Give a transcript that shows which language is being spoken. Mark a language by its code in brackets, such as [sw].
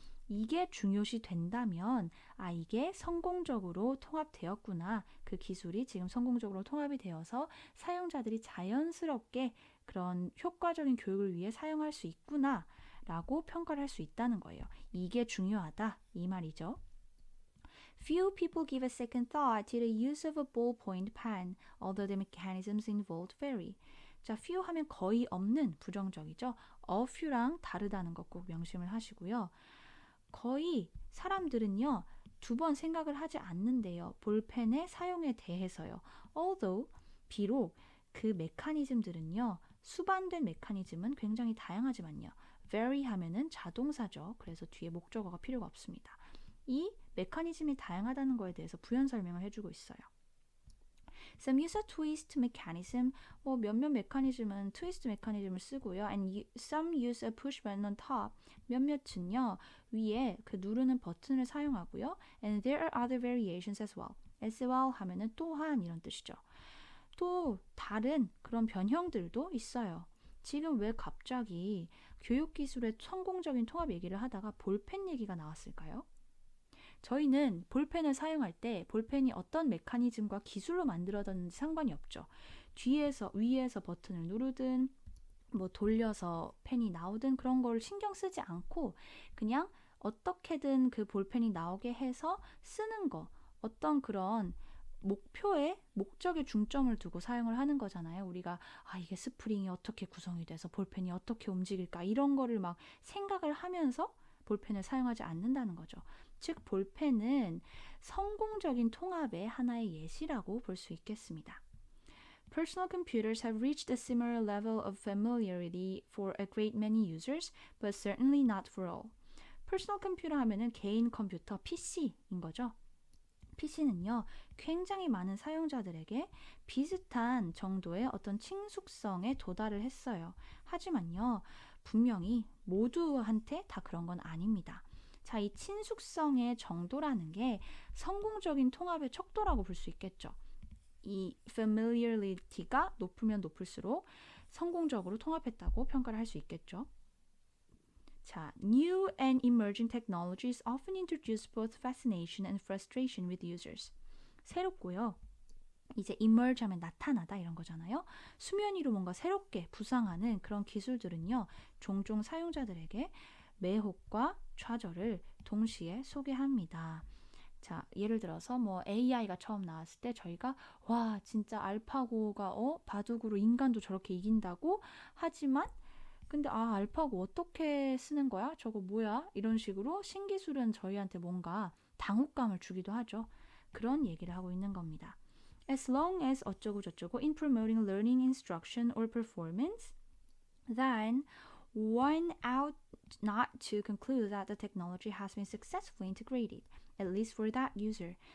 [ko] 이게 중요시 된다면 이게 성공적으로 통합되었구나. 그 기술이 지금 성공적으로 통합이 되어서 사용자들이 자연스럽게 그런 효과적인 교육을 위해 사용할 수 있구나 라고 평가를 할 수 있다는 거예요. 이게 중요하다 이 말이죠. [en] Few people give a second thought to the use of a ballpoint pen, although the mechanisms involved vary. [ko] 자, few 하면 거의 없는 부정적이죠. a few랑 다르다는 것 꼭 명심을 하시고요. 거의 사람들은요. 두 번 생각을 하지 않는데요. 볼펜의 사용에 대해서요. Although, 비록 그 메커니즘들은요. 수반된 메커니즘은 굉장히 다양하지만요. vary 하면은 자동사죠. 그래서 뒤에 목적어가 필요가 없습니다. 이 메커니즘이 다양하다는 거에 대해서 부연 설명을 해주고 있어요. [en] Some use a twist mechanism. [ko] 몇몇 메커니즘은 트위스트 메커니즘을 쓰고요. [en] And some use a push button on top. [ko] 몇몇은요 위에 그 누르는 버튼을 사용하고요. [en] And there are other variations as well. [ko] as well 하면은 또한 이런 뜻이죠. 또 다른 그런 변형들도 있어요. 지금 왜 갑자기 교육기술의 성공적인 통합 얘기를 하다가 볼펜 얘기가 나왔을까요? 저희는 볼펜을 사용할 때 볼펜이 어떤 메커니즘과 기술로 만들어졌는지 상관이 없죠. 위에서 버튼을 누르든 돌려서 펜이 나오든 그런 걸 신경 쓰지 않고 그냥 어떻게든 그 볼펜이 나오게 해서 쓰는 거, 어떤 그런 목적에 중점을 두고 사용을 하는 거잖아요. 우리가 이게 스프링이 어떻게 구성이 돼서 볼펜이 어떻게 움직일까 이런 거를 막 생각을 하면서 볼펜을 사용하지 않는다는 거죠. 즉 볼펜은 성공적인 통합의 하나의 예시라고 볼 수 있겠습니다. [en] Personal computers have reached a similar level of familiarity for a great many users, but certainly not for all. [ko] 퍼스널 컴퓨터 하면은 개인 컴퓨터, PC인 거죠. PC는요, 굉장히 많은 사용자들에게 비슷한 정도의 어떤 친숙성에 도달을 했어요. 하지만요, 분명히 모두한테 다 그런 건 아닙니다. 자, 이 친숙성의 정도라는 게 성공적인 통합의 척도라고 볼 수 있겠죠. 이 familiarity가 높으면 높을수록 성공적으로 통합했다고 평가를 할 수 있겠죠. [en] 자, new and emerging technologies often introduce both fascination and frustration with users. [ko] 새롭고요. 이제 emerge 하면 나타나다 이런 거잖아요. 수면 위로 뭔가 새롭게 부상하는 그런 기술들은요. 종종 사용자들에게 매혹과 좌절을 동시에 소개합니다. 자, 예를 들어서 AI가 처음 나왔을 때 저희가 와, 진짜 알파고가 바둑으로 인간도 저렇게 이긴다고 하지만 근데 알파고 어떻게 쓰는 거야? 저거 뭐야? 이런 식으로 신기술은 저희한테 뭔가 당혹감을 주기도 하죠. 그런 얘기를 하고 있는 겁니다. [en] As long as [ko] 어쩌고 저쩌고 [en] in promoting learning, instruction, or performance, then one ought not to conclude that the technology has been successfully integrated, at least for that user.